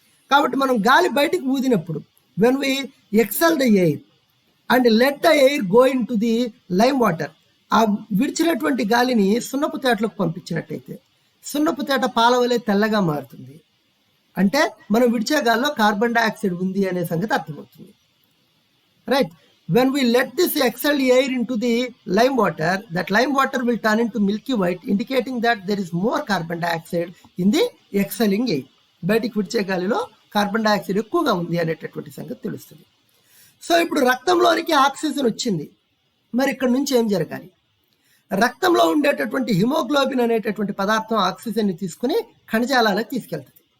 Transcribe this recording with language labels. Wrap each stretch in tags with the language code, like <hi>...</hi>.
<te>కాబట్టి మనం గాలి బయటికి ఊదినప్పుడు,</te> <en>when we exhale the air and let the air go into the lime water,</en> <te>ఆ విడిచినటువంటి గాలిని సున్నపు తేటలకు పంపించినట్టయితే సున్నపు తేట పాల వలె తెల్లగా మారుతుంది. అంటే మనం విడిచే గాల్లో కార్బన్ డైఆక్సైడ్ ఉంది అనే సంగతి అర్థమవుతుంది.</te> <en>Right, when we let this exhaled air into the lime water, that lime water will turn into milky white, indicating that there is more carbon dioxide in the exhaling air.</en> <te>బయటికి విడిచే గాలిలో carbon dioxide ఎక్కువగా ఉంది అనేటటువంటి సంగతి తెలుస్తుంది. So ఇప్పుడు రక్తంలోనికి oxygen వచ్చింది, మరి ఇక్కడ నుంచి ఏం జరగాలి? రక్తంలో ఉండేటటువంటి హిమోగ్లోబిన్ అనేటటువంటి పదార్థం ఆక్సిజన్ని తీసుకుని కణజాలాలకు తీసుకెళ్తుంది.</te>